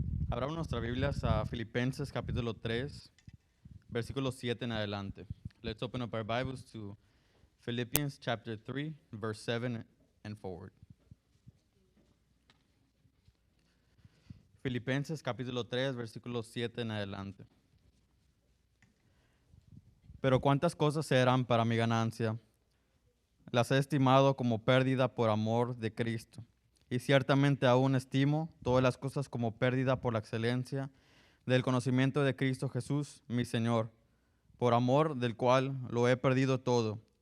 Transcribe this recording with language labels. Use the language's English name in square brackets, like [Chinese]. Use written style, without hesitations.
[Spanish] Abramos nuestras Biblias a Filipenses capítulo 3, versículo 7 en adelante. [English] Let's open up our Bibles to Philippians chapter 3, verse 7 and forward. [Spanish] Filipenses capítulo 3, versículo 7 en adelante. Pero cuántas cosas eran para mi ganancia, las he estimado como pérdida por amor de Cristo. Y ciertamente aún estimo todas las cosas como pérdida por la excelencia del conocimiento de Cristo Jesús, mi Señor, por amor del cual lo he perdido todo.